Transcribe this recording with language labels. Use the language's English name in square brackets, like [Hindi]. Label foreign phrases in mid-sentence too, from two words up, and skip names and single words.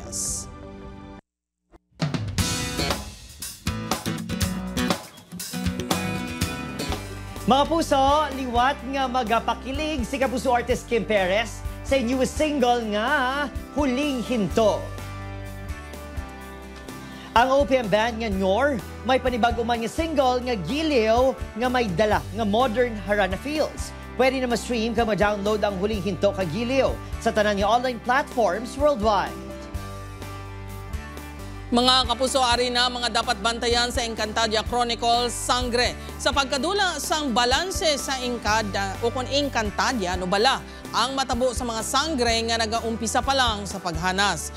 [Hiligaynon] Mga puso, liwat nga magapakilig si kapuso artist Kim Perez sa [English] newest single [Hiligaynon] nga Huling Hinto. Ang OPM band nga Nyor may panibago man nga single nga Giliw nga may dala nga modern harana feels. Pwede na ma-stream ka ma-download ang Huling Hinto ka Giliw sa tanan nga [English] online platforms [Hiligaynon] worldwide. Mga kapuso, ari na mga dapat bantayan sa Encantadia Chronicles Sangre. Sa pagkadula sang balanse sa Encantadia, no bala, ang matabo sa mga sangre nga nagaumpisa pa lang sa paghanas.